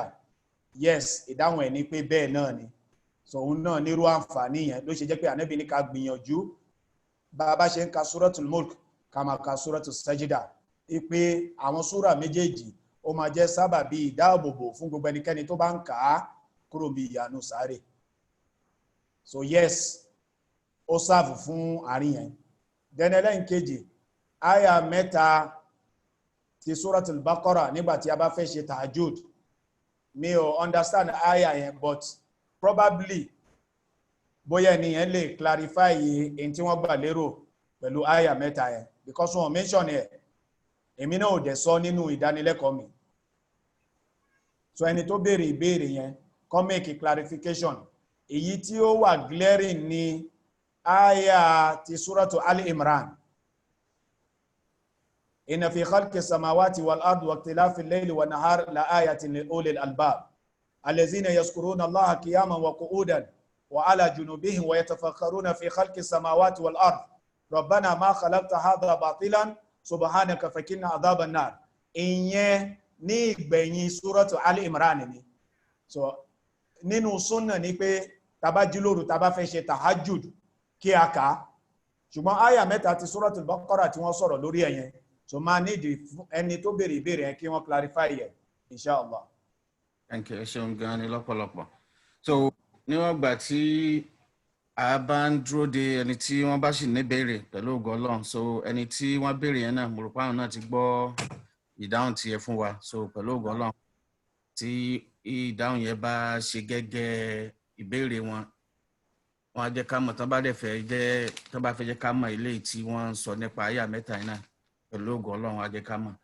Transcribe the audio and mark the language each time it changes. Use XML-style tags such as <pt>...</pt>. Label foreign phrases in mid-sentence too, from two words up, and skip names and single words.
<yo>Yes, ìdáhùn ẹ̀ ní pé bẹ́ẹ̀ náà ni. So òun náà nírú àǹfààní yẹn ló ṣe jẹ́ pé Ànábì ní ká gbìyànjú bá a bá ṣe ń ka Suratul Mulk ká máa ka Suratul Sajda, pé àwọn súrà méjèèjì ó máa jẹ́ sábàbí ìdáàbòbò fún gbogbo ẹnikẹ́ni tó bá ń kà á kúrò bí ìyanu sáré.</yo> <en>So yes,</en> <yo>ó sáàfù fún àárín yẹn. Then ẹlẹ́nkejì, àyà 3 ti Suratul Baqarah nígbàtí a bá fẹ́ ṣe tahajjud, mi ò understand àyà yẹn,</yo> <en>but probably</en> <yo>bóyá ènìyàn lè clarify èyí tí wọ́n gbà lérò pẹ̀lú àyà 3 yẹn, because wọ́n mention ẹ̀, èmi náà ò dẹ̀ sọ nínú ìdánilẹ́kọ̀ọ́ mi. So ẹni tó béèrè ìbéèrè yẹn kó</yo> <en>make clarification.</en> <yo>Èyí tí ó wà glaring ni àyà ti Suratu Al-Imran.</yo> <ar>إن في خلق السماوات والأرض واختلاف الليل والنهار لآيات لأولي الألباب الذين يذكرون الله قياما وقعودا وعلى جنوبهم ويتفكرون في خلق السماوات والأرض ربنا ما خلقت هذا باطلا سبحانك فقنا عذاب النار.</ar> <yo>Ìyẹn ní ìgbẹ̀yìn Suratu Al-Imran ni. So nínú súnnà ní pé tàbá jí lóru tàbá fẹ́ ṣe tahajjud kí a kà, ṣùgbọ́n àyà 3 ti Suratul Baqarah tí wọ́n sọ̀rọ̀ lórí ẹ̀yẹn, so máa nídi ẹni tó béèrè ìbéèrè yẹn kí wọ́n clarify yẹ, inshallah.</yo> <en>Thank you,</en> <yo>ṣeun gan ni lọ́pọ̀lọpọ̀. So níwọ̀n gbà tí a bá ń dúró de ẹni tí wọ́n bá sì ní béèrè pẹ̀lú ògo Ọlọ́run, so ẹni tí wọ́n béèrè yẹn náà mo rò pé àwọn náà ti gbọ́ ìdáhùn tiẹ̀ fún wa, so pẹ̀lú ògo Ọlọ́run tí ìdáhùn yẹn bá ṣe gẹ́gẹ́ ìbéèrè wọn, wọ́n á jẹ́ ká mọ̀ tán bá fẹ́ jẹ́ ká mọ̀ eléyìí tí wọ́n ń sọ nípa àyà 3 yìí náà, pẹ̀lú ògo Ọlọ́run á jẹ́ ká mọ̀.</yo>